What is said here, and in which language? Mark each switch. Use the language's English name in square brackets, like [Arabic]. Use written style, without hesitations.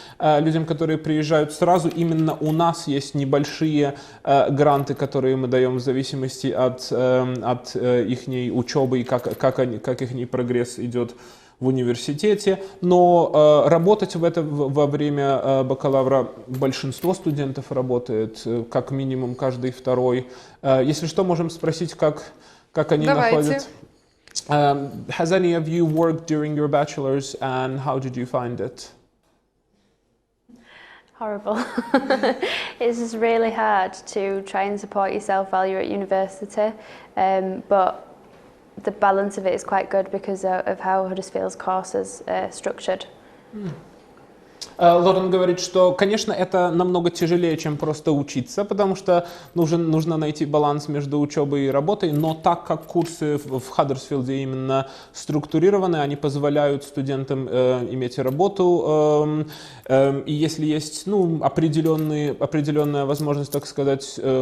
[Russian] Людям, которые приезжают сразу, именно у нас есть небольшие гранты, которые мы даем в зависимости от их учебы и как их прогресс идет в университете. Но работать во время бакалавра большинство студентов работает, как минимум каждый второй. Если что, можем спросить, как они находят. [English] Has any of you worked during your bachelor's, and how did you find it? Horrible. It's just really hard to try and support yourself while you're at university, but the balance of it is quite good because of how Huddersfield's course is structured. [Russian] Лорен говорит, что, конечно, это намного тяжелее, чем просто учиться, потому что нужно найти баланс между учебой и работой, но так как курсы в Хаддерсфилде именно структурированы, они позволяют студентам иметь работу, и если есть определенная возможность, так сказать,